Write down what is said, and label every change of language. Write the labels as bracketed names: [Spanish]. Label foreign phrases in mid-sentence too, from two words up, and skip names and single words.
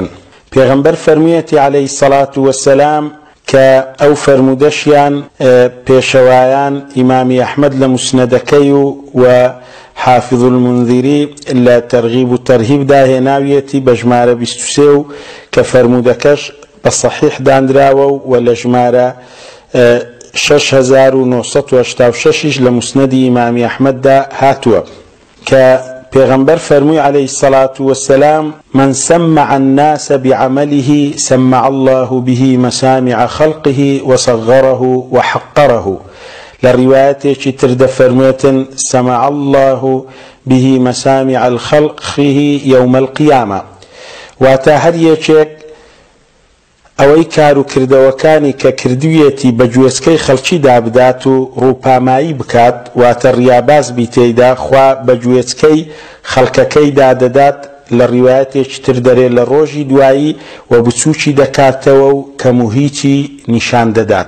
[Central Kurdish] پێغەمبەر فەرموویەتی [Arabic] عەلەیهی سەڵات وەسەلام [Central Kurdish] کە ئەو فەرمودەشیان پێشەوایان ئیمامی ئەحمەد لە موسنەدەکەی و حافظ المنذری لە تەرغیب و تەرهیبدا هێناویەتی بە ژمارە 23 و کە فەرمودەکەش بە صەحیح دانراوە و لە ژمارە 6986 لە موسنەدی ئیمامی ئەحمەددا هاتووە کە پێغەمبەر فەرمووی [Arabic] عەلەیهی السەڵات وەسەلام: من سمع الناس بعمله سمع الله به مسامع خلقه وصغره وحقره. [Central Kurdish] لە ڕیوایەتێکی تر دەفەرموێتن: [Arabic] سمع الله به مسامع الخلق يوم القيامة. [Central Kurdish] واتا هر یەکێک ئەوەی کار و کردەوەکانی کە کردوویەتی بە گوێچکەی خەڵکی دابدات و ڕووپامایی بکات واتە ڕیاباز بی تێیدا خوا بە گوێچکەی خەڵکەکەی دادەدات لە ڕیوایەتێکی تر دەرێ لە ڕۆژی دوایی و بچووکی دەکاتەوە و کەم و هیچی نیشان دەدات.